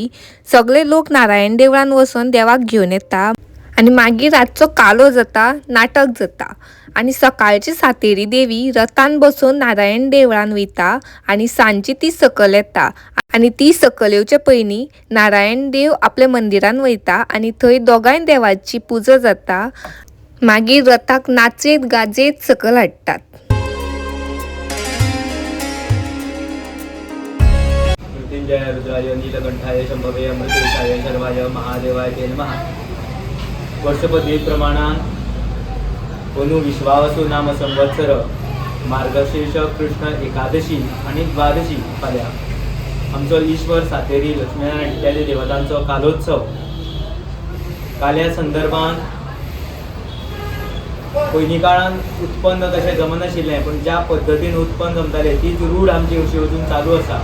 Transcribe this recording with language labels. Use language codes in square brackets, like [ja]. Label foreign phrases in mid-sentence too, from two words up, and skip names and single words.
[kok] सगळे लोक नारायण देवळान वचून देवाक घेवन येता आनी मागीर रातचो कालो जाता, नाटक जाता आनी सकाळची सातेरी देवी रथान बसून नारायण देवळान वयता आनी सांजची ती सकल येता आनी ती सकल येवचे पयलीं नारायण देव आपल्या मंदिरान वयता आनी थंय दोगांय देवाची पुजा जाता. मागीर रथाक नाचेत गाजेत सकल हाडटात. [sa] मृत्युंजय रुद्राय नीलकंठाय शंभवे अमृतेशाय शर्वाय महादेवाय ते नमः. [kok] वर्षपती प्रमाणान वनु [sa] विश्वावसु नाम संवत्सर मार्गशीर्ष कृष्ण एकादशी [kok] आणि द्वादशी फाल्यां आमचो ईश्वर सातेरी लक्ष्मीनारायण इत्यादी देवतांचो कालोत्सव. काल्या संदर्भान पयलीं काळान उत्पन्न तशें जमनाशिल्लें, पण ज्या पद्दतीन उत्पन्न जमतालें तीच रूढ आमची अशी अजून चालू आसा.